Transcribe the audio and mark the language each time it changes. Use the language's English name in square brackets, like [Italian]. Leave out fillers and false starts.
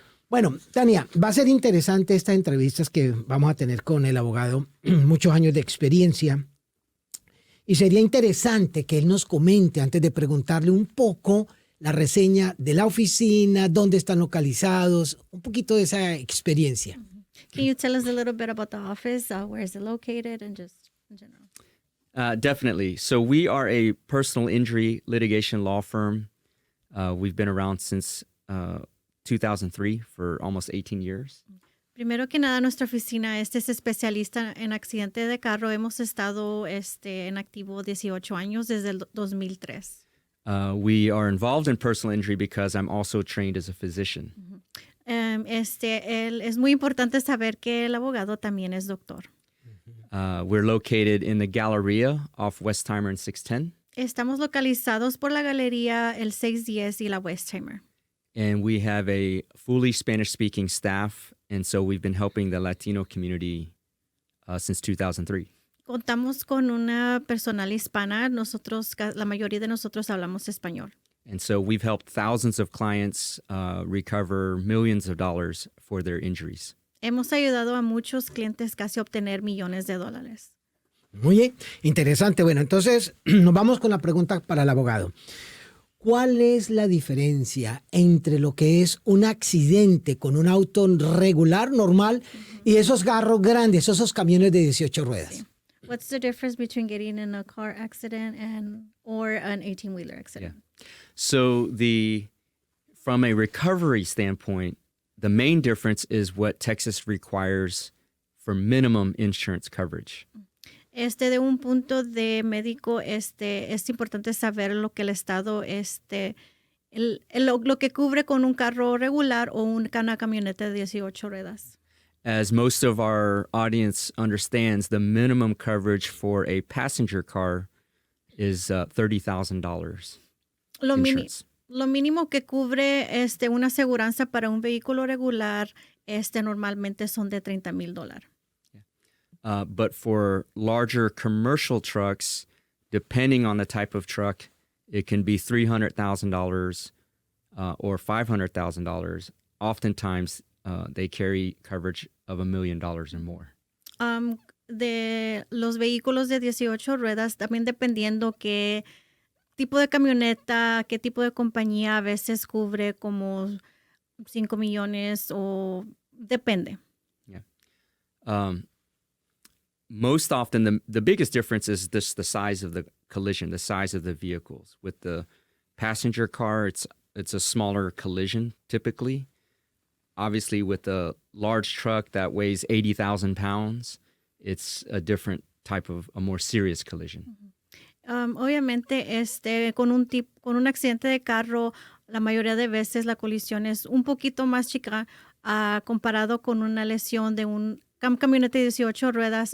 [Spanish] Bueno, Tania, va a ser interesante estas entrevistas que vamos a tener con el abogado, muchos años de experiencia. Y sería interesante que él nos comente, antes de preguntarle un poco, la reseña de la oficina, dónde están localizados, un poquito de esa experiencia. [English] Can you tell us a little bit about the office? Where is it located and just in general? Definitely. So we are a personal injury litigation law firm. We've been around since 2003 for almost 18 years. [Spanish] Primero que nada, nuestra oficina es especialista en accidente de carro. Hemos estado en activo 18 años desde el 2003. [English] We are involved in personal injury because I'm also trained as a physician. [Spanish] Es muy importante saber que el abogado también es doctor. [English] We're located in the Galleria off Westheimer and 610. [Spanish] Estamos localizados por la galería el 610 y la Westheimer. [English] And we have a fully Spanish-speaking staff, and so we've been helping the Latino community since 2003. [Spanish] Contamos con una personal hispana. La mayoría de nosotros hablamos español. [English] And so we've helped thousands of clients recover millions of dollars for their injuries. [Spanish] Hemos ayudado a muchos clientes casi a obtener millones de dólares. Muy bien, interesante. Bueno, entonces nos vamos con la pregunta para el abogado. ¿Cuál es la diferencia entre lo que es un accidente con un auto regular, normal, y esos carros grandes, esos camiones de 18 ruedas? Sí. [English] What's the difference between getting in a car accident or an 18-wheeler accident? Yeah. So from a recovery standpoint, the main difference is what Texas requires for minimum insurance coverage. [Spanish] De un punto de médico, es importante saber lo que el estado, lo que cubre con un carro regular o una camioneta de 18 ruedas. [English] As most of our audience understands, the minimum coverage for a passenger car is $30,000. [Spanish] Lo mínimo que cubre una aseguranza para un vehículo regular normalmente son de $30,000. [English] But for larger commercial trucks, depending on the type of truck, it can be $300,000 or $500,000. Oftentimes, they carry coverage of $1 million or more. [Spanish] De los vehículos de 18 ruedas, también dependiendo qué tipo de camioneta, qué tipo de compañía, a veces cubre como 5 millones o depende. [English] Yeah. Most often, the biggest difference is just the size of the collision, the size of the vehicles. With the passenger car, it's a smaller collision typically. Obviously, with a large truck that weighs 80,000 pounds, it's a different type of a more serious collision. [Spanish] Obviamente, con un accidente de carro, la mayoría de veces la colisión es un poquito más chica comparado con una lesión de un camioneta de 18 ruedas.